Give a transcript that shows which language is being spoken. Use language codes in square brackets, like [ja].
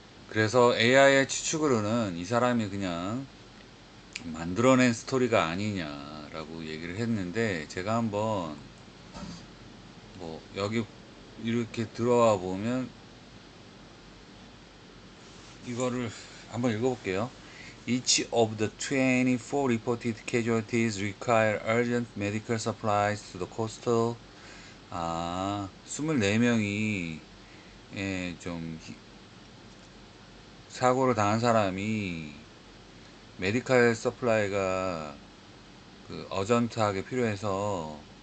[ko] 그래서 AI의 추측으로는 이 사람이 그냥 만들어낸 스토리가 아니냐라고 얘기를 했는데, 제가 한번 뭐 여기 이렇게 들어와 보면 이거를 한번 읽어볼게요. [en] Each of the 24 reported casualties require urgent medical supplies to the coastal. [ko] 24명이 좀 사고를 당한 사람이 메디칼 서플라이가 그 어전트하게 필요해서,